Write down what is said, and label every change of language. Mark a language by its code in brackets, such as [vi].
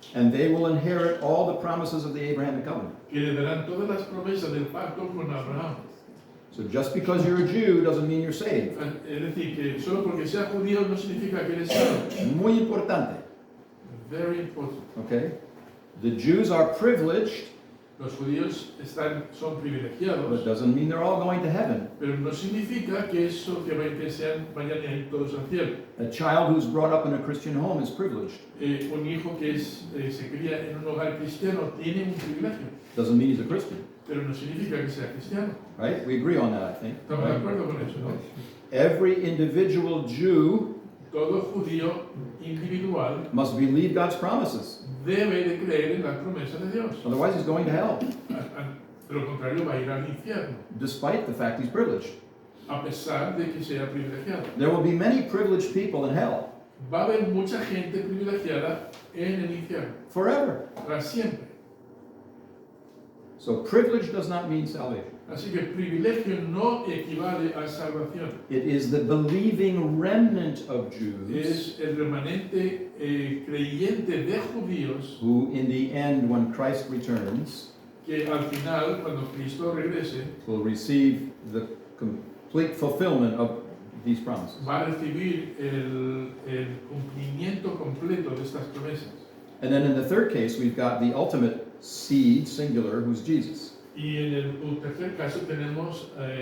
[en] and they will inherit all the promises of the Abrahamic Covenant. [es] que le darán todas las promesas del pacto con Abraham. [en] So just because you're a Jew doesn't mean you're saved. [es] Es decir, que solo porque sea judío no significa que eres salvo. Muy importante, [en] Very important. okay? The Jews are privileged, [es] Los judíos son [en] but [es] privilegiados, [en] doesn't mean they're all going to heaven. [es] pero no significa que eso que vayan a ir todos al cielo. [en] A child who's brought up in a Christian home is privileged. [es] Un hijo que se cría en un hogar cristiano tiene un privilegio, [en] Doesn't mean he's a Christian, [es] pero no significa que sea cristiano. [en] right? We agree on that, I think. [es] ¿Estamos de acuerdo con eso, no? [en] Every individual Jew [es] Todo judío individual [en] must believe God's promises. [es] debe de creer en las promesas de Dios. [en] Otherwise, he's going to hell, [es] De lo contrario, va a ir al infierno, [en] despite the fact he's privileged. [es] a pesar de que sea privilegiado. [en] There will be many privileged people in hell [es] Va a haber mucha gente privilegiada en el infierno, [en] forever. [es] para siempre. [en] So privilege does not mean salvation. [es] Así que privilegio no equivale a salvación. [en] It is the believing remnant of Jews [es] Es el remanente creyente de judíos [en] who, in the end, when Christ returns, [es] que al final, cuando Cristo regrese, [en] will receive the complete fulfillment of these promises. [es] va a recibir el cumplimiento completo de estas promesas. [en] And then in the third case, we've got the ultimate seed, singular, who's Jesus. [es] Y en el tercer caso tenemos